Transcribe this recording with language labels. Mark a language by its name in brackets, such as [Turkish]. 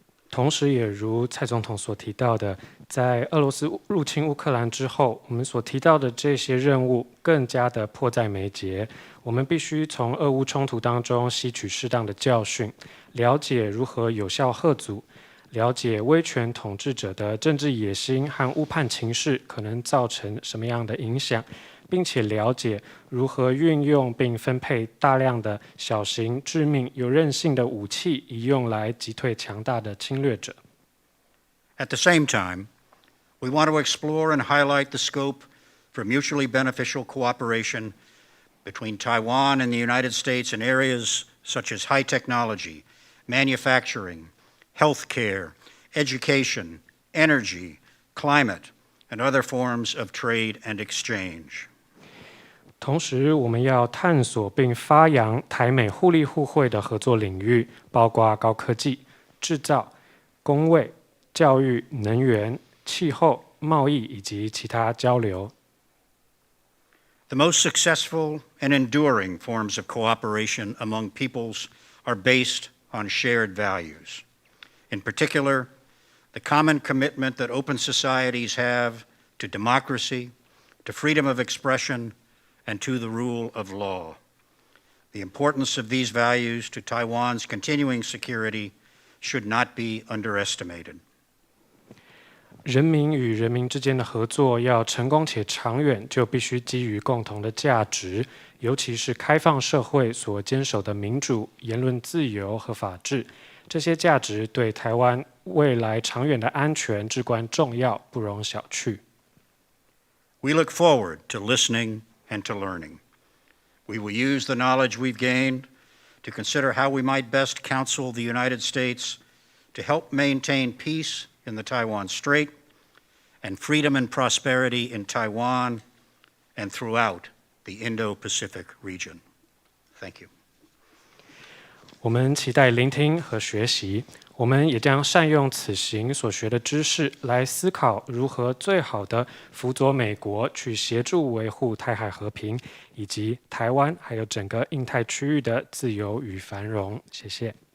[Chinese] 同时，也如蔡总统所提到的，在俄罗斯入侵乌克兰之后，我们所提到的这些任务更加的迫在眉睫。我们必须从俄乌冲突当中吸取适当的教训，了解如何有效嚇阻，了解威权统治者的政治野心和误判情势可能造成什么样的影响，并且了解如何运用并分配大量的小型、致命、有韧性的武器，以用来击退强大的侵略者。 [English] At the same time, we want to explore and highlight the scope for mutually beneficial cooperation between Taiwan and the United States in areas such as high technology, manufacturing, healthcare, education, energy, climate, and other forms of trade and exchange. [Chinese] 同时，我们要探索并发扬台美互利互惠的合作领域，包括高科技、制造、工卫、教育、能源、气候、贸易以及其他交流。 [English] The most successful and enduring forms of cooperation among peoples are based on shared values. In particular, the common commitment that open societies have to democracy, to freedom of expression, and to the rule of law. The importance of these values to Taiwan's continuing security should not be underestimated. [Chinese] 人民与人民之间的合作要成功且长远，就必须基于共同的价值，尤其是开放社会所坚守的民主、言论自由和法治。这些价值对台湾未来长远的安全至关重要，不容小觑。 [English] We look forward to listening and to learning. We will use the knowledge we've gained to consider how we might best counsel the United States to help maintain peace in the Taiwan Strait and freedom and prosperity in Taiwan and throughout the Indo-Pacific region. Thank you. [Chinese] 我们期待聆听和学习，我们也将善用此行所学的知识，来思考如何最好的辅佐美国去协助维护台海和平，以及台湾还有整个印太区域的自由与繁荣。谢谢。